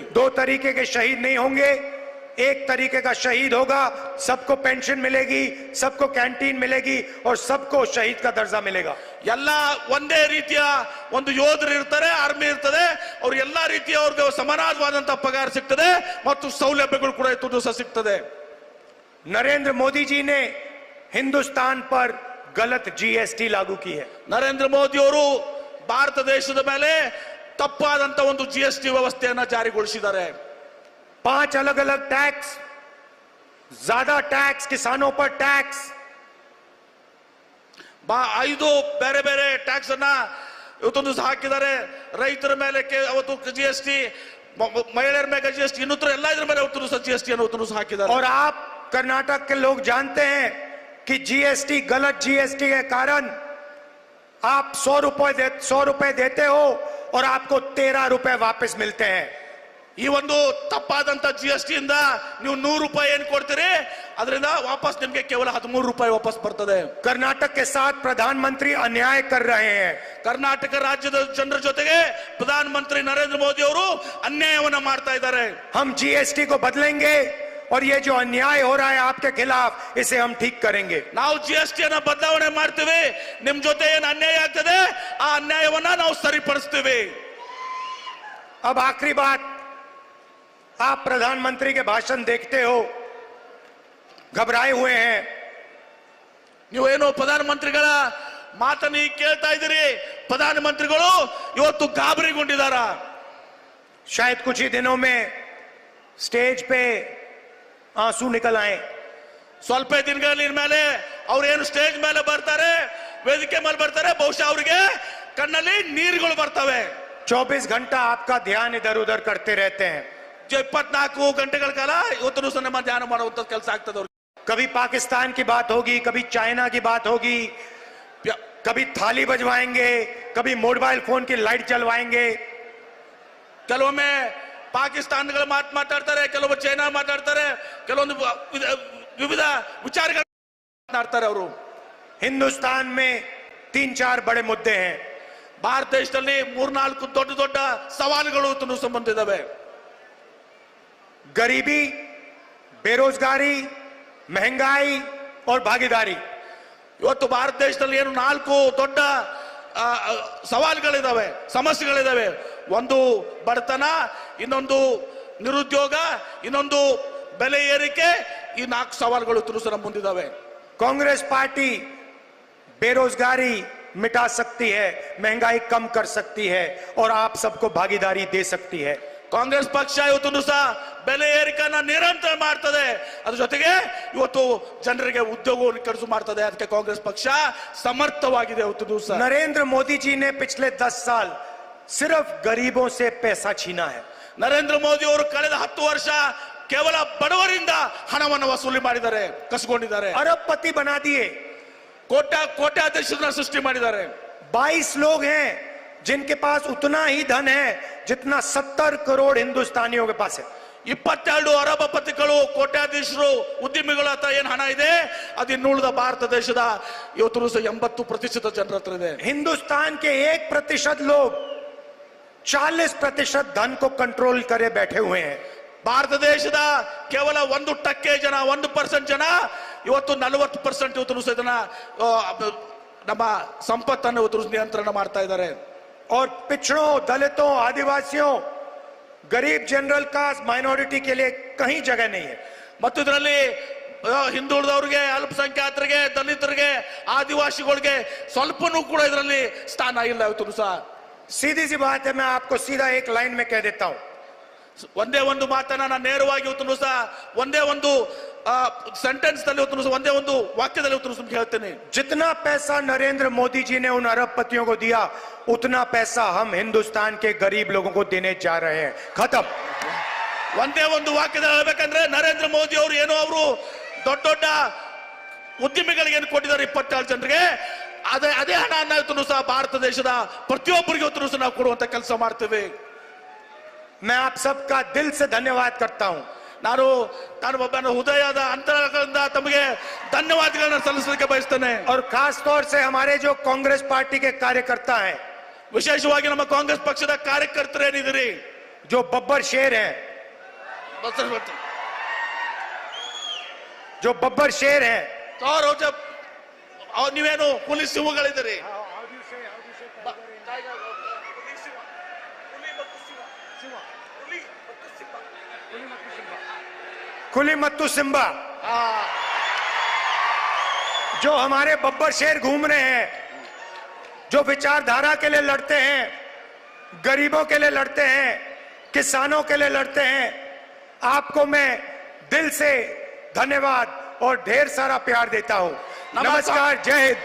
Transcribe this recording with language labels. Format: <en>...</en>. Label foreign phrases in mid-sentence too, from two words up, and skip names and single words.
<hi>2 तरीके के शहीद नहीं होंगे, एक तरीके का शहीद होगा. सबको पेंशन मिलेगी, सबको कैंटीन मिलेगी और सबको शहीद का दर्जा मिलेगा.</hi> <kn>ಎಲ್ಲ ಒಂದೇ ರೀತಿಯ ಒಂದು ಯೋಧರು ಇರ್ತಾರೆ, ಆರ್ಮಿ ಇರ್ತದೆ, ಅವ್ರು ಎಲ್ಲಾ ರೀತಿಯ ಅವ್ರಿಗೆ ಸಮಾನವಾದಂತಹ ಪಗಾರ ಸಿಗ್ತದೆ ಮತ್ತು ಸೌಲಭ್ಯಗಳು ಕೂಡ ಇವತ್ತು ಸಹ ಸಿಗ್ತದೆ.</kn> <hi>नरेंद्र मोदी जी ने हिंदुस्तान पर गलत जीएसटी लागू की है.</hi> <kn>ನರೇಂದ್ರ ಮೋದಿ ಅವರು ಭಾರತ ದೇಶದ ಮೇಲೆ ತಪ್ಪಾದಂತ ಒಂದು GST ವ್ಯವಸ್ಥೆಯನ್ನ ಜಾರಿಗೊಳಿಸಿದ್ದಾರೆ.</kn> <hi>5 अलग अलग टैक्स, ज्यादा टैक्स, किसानों पर टैक्स,</hi> <kn>5 ಬೇರೆ ಬೇರೆ ಟ್ಯಾಕ್ಸ್ ಅನ್ನ ಇವತ್ತೊಂದು ಹಾಕಿದ್ದಾರೆ. ರೈತರ ಮೇಲೆ ಅವತ್ತು GST, ಮಹಿಳೆಯರ ಮೇಲೆ GST, ಇನ್ನೂತರ ಎಲ್ಲ ಇದ್ರ ಮೇಲೆ ಇವತ್ತು ಸಹ GST ಅನ್ನು ಹಾಕಿದ್ದಾರೆ.</kn> <hi>और आप कर्नाटक के लोग जानते हैं कि जीएसटी, गलत जीएसटी के कारण आप 100 रुपए देते हो और आपको 13 रुपए वापस मिलते हैं.</hi> <kn>ಈ ಒಂದು ತಪ್ಪಾದಂತ GST ಇಂದ ನೀವು 100 ರೂಪಾಯಿ ಏನ್ ಕೊಡ್ತೀರಿ, ಅದರಿಂದ ವಾಪಸ್ ನಿಮ್ಗೆ ಕೇವಲ 13 ರೂಪಾಯಿ ವಾಪಸ್ ಬರ್ತದೆ.</kn> <hi>कर्नाटक के साथ प्रधानमंत्री अन्याय कर रहे हैं.</hi> <kn>ಕರ್ನಾಟಕ ರಾಜ್ಯದ ಜನರ ಜೊತೆಗೆ ಪ್ರಧಾನಮಂತ್ರಿ ನರೇಂದ್ರ ಮೋದಿ ಅವರು ಅನ್ಯಾಯವನ್ನ ಮಾಡ್ತಾ ಇದ್ದಾರೆ.</kn> <hi>हम जीएसटी को बदलेंगे और ये जो अन्याय हो रहा है आपके खिलाफ, इसे हम ठीक करेंगे.</hi> <kn>ನಾವು GST ಅನ್ನ ಬದಲಾವಣೆ ಮಾಡ್ತೀವಿ, ನಿಮ್ ಜೊತೆ ಏನ್ ಅನ್ಯಾಯ ಆಗ್ತದೆ ಆ ಅನ್ಯಾಯವನ್ನ ನಾವು ಸರಿಪಡಿಸ್ತೀವಿ.</kn> <hi>अब आखिरी बात, आप प्रधानमंत्री के भाषण देखते हो, घबराए हुए हैं.</hi> <kn>ನೀವೇನು ಪ್ರಧಾನಮಂತ್ರಿಗಳ ಮಾತನ್ನು ಕೇಳ್ತಾ ಇದ್ದೀರಿ, ಪ್ರಧಾನಮಂತ್ರಿಗಳು ಇವತ್ತು ಗಾಬರಿಗೊಂಡಿದ್ದಾರೆ.</kn> <hi>शायद कुछ ही दिनों में स्टेज पे आंसू निकल आए.</hi> <kn>ಸ್ವಲ್ಪ ದಿನಗಳ ಮೇಲೆ ಅವ್ರೇನು ಸ್ಟೇಜ್ ಮೇಲೆ ಬರ್ತಾರೆ, ವೇದಿಕೆ ಮೇಲೆ ಬರ್ತಾರೆ, ಬಹುಶಃ ಅವರಿಗೆ ಕಣ್ಣಲ್ಲಿ ನೀರುಗಳು ಬರ್ತವೆ.</kn> <hi>24 घंटा आपका ध्यान इधर उधर करते रहते हैं.</hi> <kn>24 ಗಂಟೆಗಳ ಕಾಲ ಇವತ್ತು ದಿವಸ ನಮ್ಮ ಧ್ಯಾನ ಮಾಡುವಂತ ಕೆಲಸ ಆಗ್ತದೆ.</kn> <hi>कभी पाकिस्तान की बात होगी, कभी चाइना की बात होगी, कभी थाली बजवाएंगे, कभी</hi> <en>mobile phone</en> <hi>की लाइट जलवाएंगे.</hi> <kn>ಕೆಲವೊಮ್ಮೆ ಪಾಕಿಸ್ತಾನಗಳ ಮಾತಾಡ್ತಾರೆ, ಕೆಲವೊಮ್ಮೆ ಚೈನಾ ಮಾತಾಡ್ತಾರೆ, ಕೆಲವೊಂದು ವಿವಿಧ ವಿಚಾರಗಳು ಮಾತಾಡ್ತಾರೆ. ಅವರು</kn> <hi>हिंदुस्तान में 3-4 बड़े मुद्दे हैं.</hi> <kn>ಭಾರತ ದೇಶದಲ್ಲಿ 3-4 ದೊಡ್ಡ ದೊಡ್ಡ ಸವಾಲುಗಳು ಸಂಬಂಧಿಸಿದ್ದಾವೆ.</kn> <hi>गरीबी, बेरोजगारी, महंगाई और भागीदारी.</hi> <kn>ಇವತ್ತು ಭಾರತ ದೇಶದಲ್ಲಿ ಏನು 4 ದೊಡ್ಡ ಸವಾಲುಗಳಿದಾವೆ, ಸಮಸ್ಯೆಗಳಿದಾವೆ. ಒಂದು ಬಡತನ, ಇನ್ನೊಂದು ನಿರುದ್ಯೋಗ, ಇನ್ನೊಂದು ಬೆಲೆ ಏರಿಕೆ. ಈ 4 ಸವಾಲುಗಳು ನಮ್ಮ ಮುಂದಿದ್ದಾವೆ.</kn> <hi>कांग्रेस पार्टी बेरोजगारी मिटा सकती है, महंगाई कम कर सकती है और आप सबको भागीदारी दे सकती है.</hi> <kn>ಕಾಂಗ್ರೆಸ್ ಪಕ್ಷ ಇವತ್ತು ಸಹ ಬೆಲೆ ಏರಿಕೆಯನ್ನ ನಿರಂತರ ಮಾಡ್ತದೆ, ಅದ್ರ ಜೊತೆಗೆ ಇವತ್ತು ಜನರಿಗೆ ಉದ್ಯೋಗವನ್ನು ಕಡಿಸು ಮಾಡ್ತದೆ. ಅದಕ್ಕೆ ಕಾಂಗ್ರೆಸ್ ಪಕ್ಷ ಸಮರ್ಥವಾಗಿದೆ. ಇವತ್ತು ದಿವಸ</kn> <hi>नरेंद्र मोदी जी ने पिछले 10 साल सिर्फ गरीबों से पैसा छीना है.</hi> <kn>ನರೇಂದ್ರ ಮೋದಿ ಅವರು ಕಳೆದ 10 ವರ್ಷ ಕೇವಲ ಬಡವರಿಂದ ಹಣವನ್ನು ವಸೂಲಿ ಮಾಡಿದ್ದಾರೆ, ಕಸಿಕೊಂಡಿದ್ದಾರೆ.</kn> <hi>अरबपति बना दिए.</hi> <kn>ಕೋಟ್ಯಾಧೀಶರನ್ನ ಸೃಷ್ಟಿ ಮಾಡಿದ್ದಾರೆ.</kn> <hi>22 लोग हैं जिनके पास उतना ही धन है जितना 70 करोड़ हिंदुस्तानियों के पास है.</hi> <kn>22 ಅರಬಪತಿಗಳು, ಕೋಟ್ಯಾಧೀಶರು, ಉದ್ಯಮಿಗಳ ಹತ್ರ ಏನ್ ಹಣ ಇದೆ, ಅದು ಇನ್ನುಳಿದ ಭಾರತ ದೇಶದ ಇವತ್ತು 80% ಜನರ ಹತ್ರ ಇದೆ.</kn> <hi>हिंदुस्तान के 1% लोग 40% धन को कंट्रोल करे बैठे हुए हैं.</hi> <kn>ಭಾರತ ದೇಶದ ಕೇವಲ 1% ಜನ, 1% ಜನ ಇವತ್ತು 40% ಇವತ್ತು ಇದನ್ನ ನಮ್ಮ ಸಂಪತ್ತನ್ನು ಇವತ್ತು ನಿಯಂತ್ರಣ ಮಾಡ್ತಾ ಇದ್ದಾರೆ.</kn> <hi>और पिछड़ों, दलितों, आदिवासियों, गरीब</hi> <en>general caste,</en> <hi>माइनॉरिटी के लिए कहीं जगह नहीं है.</hi> <kn>ಮತ್ತು ಇದರಲ್ಲಿ ಹಿಂದುಳಿದವರಿಗೆ, ಅಲ್ಪಸಂಖ್ಯಾತರಿಗೆ, ದಲಿತರಿಗೆ, ಆದಿವಾಸಿಗಳಿಗೆ ಸ್ವಲ್ಪನೂ ಕೂಡ ಇದರಲ್ಲಿ ಸ್ಥಾನ ಇಲ್ಲ ಇವತ್ತು ಸಹ.</kn> <hi>सीधी सी बात है, मैं आपको सीधा एक लाइन में कह देता हूं.</hi> <kn>ಒಂದೇ ಒಂದು ಮಾತನ್ನ ನಾನು ನೇರವಾಗಿ ಇವತ್ತು ಸಹ ಒಂದೇ ಒಂದು ಸೆಂಟೆನ್ಸ್ ನಲ್ಲಿ ಇವತ್ತು ಸಹ ಒಂದೇ ಒಂದು ವಾಕ್ಯದಲ್ಲಿ ಇವತ್ತು ಹೇಳ್ತೇನೆ.</kn> <hi>जितना पैसा नरेंद्र मोदी जी ने उन अरबपतियों को दिया, उतना पैसा हम हिंदुस्तान के गरीब लोगों को देने जा रहे हैं. खत्म.</hi> <kn>ಒಂದೇ ಒಂದು ವಾಕ್ಯದಲ್ಲಿ ಹೇಳ್ಬೇಕಂದ್ರೆ, ನರೇಂದ್ರ ಮೋದಿ ಅವರು ಏನೋ ಅವರು ದೊಡ್ಡ ದೊಡ್ಡ ಉದ್ಯಮಿಗಳಿಗೆ ಏನು ಕೊಟ್ಟಿದ್ದಾರೆ 27 ಜನರಿಗೆ, ಅದೇ ಹಣ ಇವತ್ತು ಸಹ ಭಾರತ ದೇಶದ ಪ್ರತಿಯೊಬ್ಬರಿಗೆ ಇವತ್ತು ಸಹ ನಾವು ಕೊಡುವಂತ ಕೆಲಸ ಮಾಡ್ತೇವೆ.</kn> <hi>मैं आप सबका दिल से धन्यवाद करता हूं.</hi> <kn>ನಾನು ಒಬ್ಬನ ಹೃದಯದ ಅಂತರದಿಂದ ತಮಗೆ ಧನ್ಯವಾದಗಳನ್ನು ಸಲ್ಲಿಸಲಿಕ್ಕೆ ಬಯಸ್ತೇನೆ.</kn> <hi>और खास तौर से हमारे जो कांग्रेस पार्टी के कार्यकर्ता हैं,</hi> <kn>ವಿಶೇಷವಾಗಿ ನಮ್ಮ ಕಾಂಗ್ರೆಸ್ ಪಕ್ಷದ ಕಾರ್ಯಕರ್ತರು ಏನಿದ್ದೀರಿ,</kn> <hi>जो बब्बर शेर हैं, जो बब्बर शेर हैं,</hi> <kn>ನೀವೇನು ಹುಲಿ ಸಿಂಹಗಳಿದ್ದೀರಿ. ಹುಲಿ ಮತ್ತು ಸಿಂಹ,</kn> <hi>जो हमारे बब्बर शेर घूम रहे हैं, जो विचारधारा के लिए लड़ते हैं, गरीबों के लिए लड़ते हैं, किसानों के लिए लड़ते हैं, आपको मैं दिल से धन्यवाद और ढेर सारा प्यार देता हूं. नमस्कार, जय हिंद.</hi>